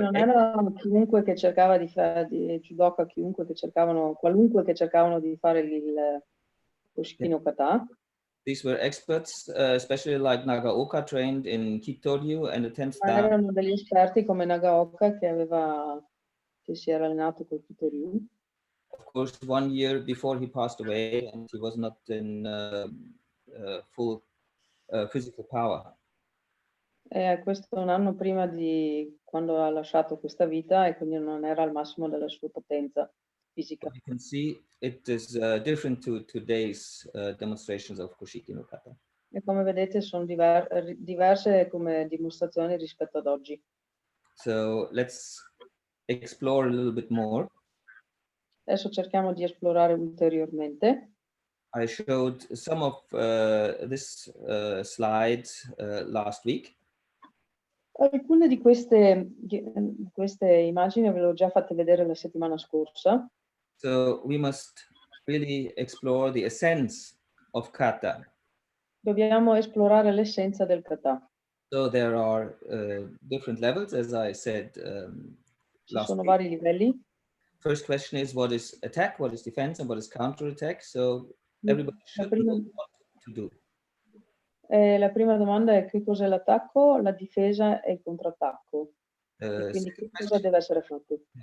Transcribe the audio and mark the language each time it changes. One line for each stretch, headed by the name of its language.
Italian: non erano chiunque che cercava di fare di judoka, qualunque che cercavano di fare il Koshiki no kata.
English: These were experts, especially like Nagaoka, trained in Kitoryu and the 10th dan.
Italian: Erano degli esperti come Nagaoka che si era allenato col Kitoryu.
English: Of course, 1 year before he passed away, and he was not in full physical power.
Italian: Questo un anno prima di quando ha lasciato questa vita e quindi non era al massimo della sua potenza fisica.
English: You can see it is different to today's demonstrations of Koshiki no kata.
Italian: E come vedete sono diverse come dimostrazioni rispetto ad oggi.
English: So let's explore a little bit more.
Italian: Adesso cerchiamo di esplorare ulteriormente.
English: I showed some of this slide last week.
Italian: Alcune di queste immagini ve le ho già fatte vedere la settimana scorsa.
English: So we must really explore the essence of kata.
Italian: Dobbiamo esplorare l'essenza del kata.
English: So there are different levels, as I said
Italian: Ci sono
English: week.
Italian: vari livelli.
English: First question is what is attack, what is defense, and what is counterattack. So everybody should know what to do.
Italian: La prima domanda è che cos'è l'attacco, la difesa e il contrattacco. E quindi che cosa deve essere fatto?